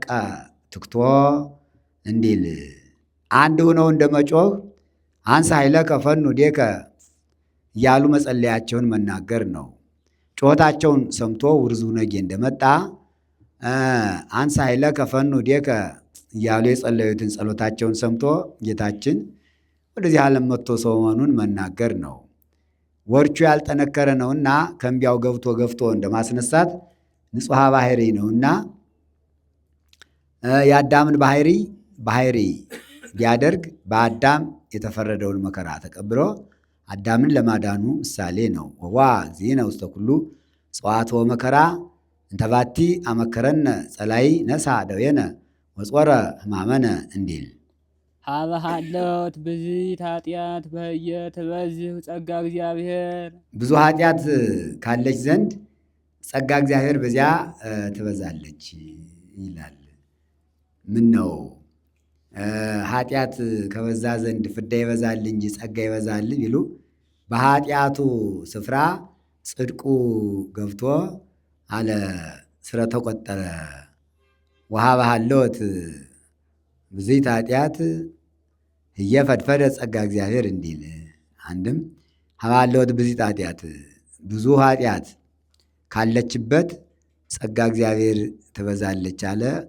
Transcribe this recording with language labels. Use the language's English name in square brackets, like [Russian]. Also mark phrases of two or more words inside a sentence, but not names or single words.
[Amharic] ትክቶ እንዲል አንድ ሆነው እንደ መጮህ [Geez] አንሳ ኃይለከ ፈኑ ዴከ [Amharic] እያሉ መጸለያቸውን መናገር ነው። ጩኸታቸውን ሰምቶ ውርዙ ነጌ እንደመጣ [Geez] አንሳ ኃይለከ ፈኑ ዴከ [Amharic] እያሉ የጸለዩትን ጸሎታቸውን ሰምቶ ጌታችን ወደዚህ ዓለም መጥቶ ሰው መሆኑን መናገር ነው። ወርቹ ያልጠነከረ ነውና ከእምቢያው ገፍቶ እንደማስነሳት ንጹሐ ባሕሪ ነውና የአዳምን ባሕሪ ቢያደርግ በአዳም የተፈረደውን መከራ ተቀብሎ አዳምን ለማዳኑ ምሳሌ ነው። [Geez] ወዋ እግዚእነ ውስተ ኩሉ ጸዋትወ መከራ እንተባቲ አመከረነ ጸላይ ነሳ ደዌነ ወጾረ ሕማመነ [Amharic] እንዲል [Geez] ሀበ ሀለወት ብዝት ኃጢአት በህየ ትበዝሕ ጸጋ እግዚአብሔር [Amharic] ብዙ ኃጢአት ካለች ዘንድ ጸጋ እግዚአብሔር በዚያ ትበዛለች ይላል። ምን ነው ኃጢአት ከበዛ ዘንድ ፍዳ ይበዛል እንጂ ጸጋ ይበዛል ቢሉ በኃጢአቱ ስፍራ ጽድቁ ገብቶ አለ ስለተቆጠረ [Geez] ወሀበ ሀለወት ብዝት ኃጢአት ህየ ፈድፈደ ጸጋ እግዚአብሔር [Amharic] እንዲል አንድም [Geez] ሀበ ሀለወት ብዝት ኃጢአት [Amharic] ብዙ ኃጢአት ካለችበት ጸጋ እግዚአብሔር ትበዛለች አለ።